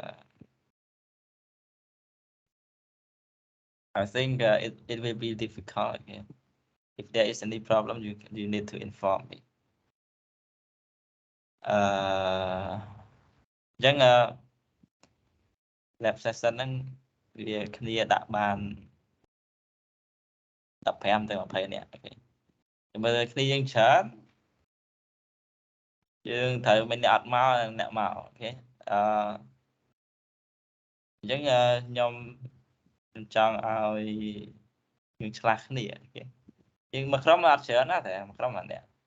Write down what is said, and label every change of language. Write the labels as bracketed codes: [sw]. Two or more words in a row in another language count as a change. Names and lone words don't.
[en] I think it will be difficult. Okay. If there is any problem, you need to inform me. [km] Chẳng [en] lab session [km] ហ្នឹងវាគ្នាដាក់បាន15ទៅ20នាក់អូខេមើលគ្នាយើងច្រើនយើងត្រូវមានអ្នកអត់មកអ្នកមកអូខេអញ្ចឹងខ្ញុំចង់ឲ្យយើងឆ្លាស់គ្នាអូខេយើងមួយក្រុមអត់ច្រើនណាតែមួយក្រុមម្នាក់